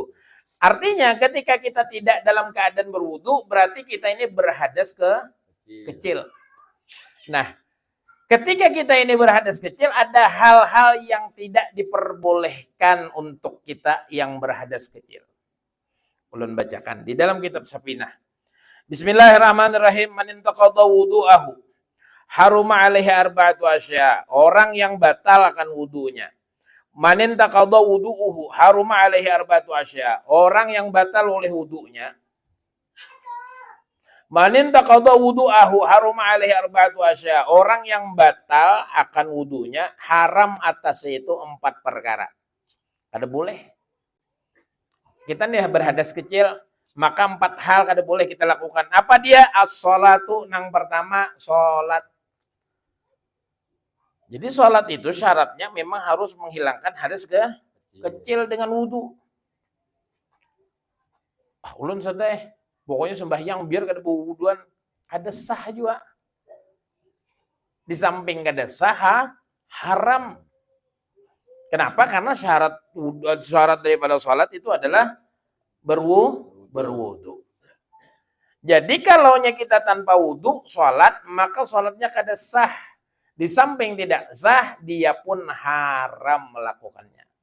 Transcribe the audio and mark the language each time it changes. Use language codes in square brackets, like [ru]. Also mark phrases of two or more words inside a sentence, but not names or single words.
[id] Artinya ketika kita tidak dalam keadaan berwudu, berarti kita ini berhadas kecil. Nah, ketika kita ini berhadas kecil, ada hal-hal yang tidak diperbolehkan untuk kita yang berhadas kecil. [bjn] Ulun bacakan di dalam kitab Safinah. [ar] Bismillahirrahmanirrahim. من انتقض وضوءه حرم عليه أربعة أشياء. [id] Orang yang batal akan wudunya. [ar] من انتقض وضوءه حرم عليه أربعة أشياء. [id] Orang yang batal oleh wudunya. [ar] من انتقض وضوءه حرم عليه أربعة أشياء. [id] Orang yang batal akan wudunya, haram atasnya itu 4 perkara. [bjn] Kada boleh. Kita nih berhadas kecil, maka 4 hal kada boleh kita lakukan. Apa dia? [id] As-sholatu, yang pertama sholat. Jadi sholat itu syaratnya memang harus menghilangkan hadas kecil dengan wudu. [bjn] Ulun sadai, pokoknya sembahyang biar kada bau wuduan, kada sah juga. Di samping kada sah, haram. [id] Kenapa? Karena syarat daripada sholat itu adalah berwudu. [bjn] Jadi kalau kita tanpa wudu sholat, maka sholatnya kada sah. [id] Di samping tidak sah, dia pun haram melakukannya.